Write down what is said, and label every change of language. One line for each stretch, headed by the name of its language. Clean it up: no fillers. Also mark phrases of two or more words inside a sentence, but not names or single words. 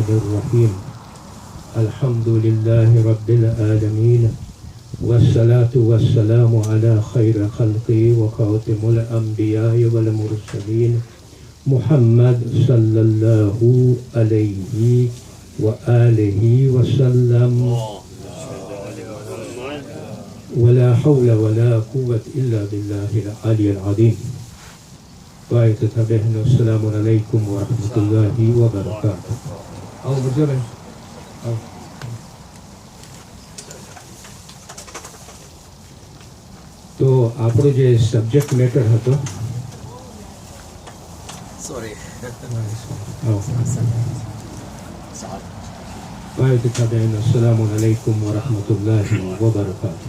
Arabic: الرحيم الحمد لله رب العالمين والصلاة والسلام على خير خلقه وخاتم الأنبياء والمرسلين محمد صلى الله عليه وآله وسلم ولا حول ولا قوة إلا بالله العلي العظيم. السلام عليكم ورحمة الله وبركاته.
Gujarati: તો આપણો જે
English: subject matter
Gujarati: હતો,
Arabic: السلام عليكم ورحمة الله وبركاته.